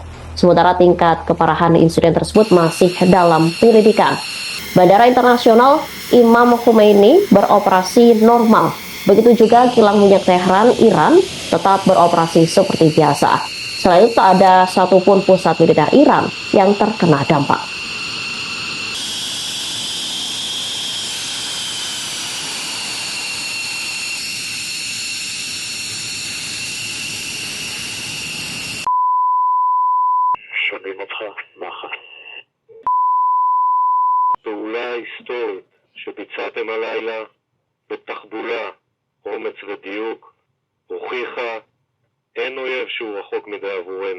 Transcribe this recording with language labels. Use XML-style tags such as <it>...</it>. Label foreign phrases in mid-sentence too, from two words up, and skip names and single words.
<id>Sementara tingkat keparahan insiden tersebut masih dalam penyelidikan. Bandara Internasional Imam Khomeini beroperasi normal. Begitu juga kilang minyak Tehran, Iran, tetap beroperasi seperti biasa. Selain itu, tak ada satupun pusat militer Iran yang terkena dampak.</id> <he>שומעים אותך, מחר. פעולה היסטורית שביצעתם הלילה בתחבולה, אומץ ודיוק, הוכיחה אין אויב שהוא רחוק מדי עבורנו.</he>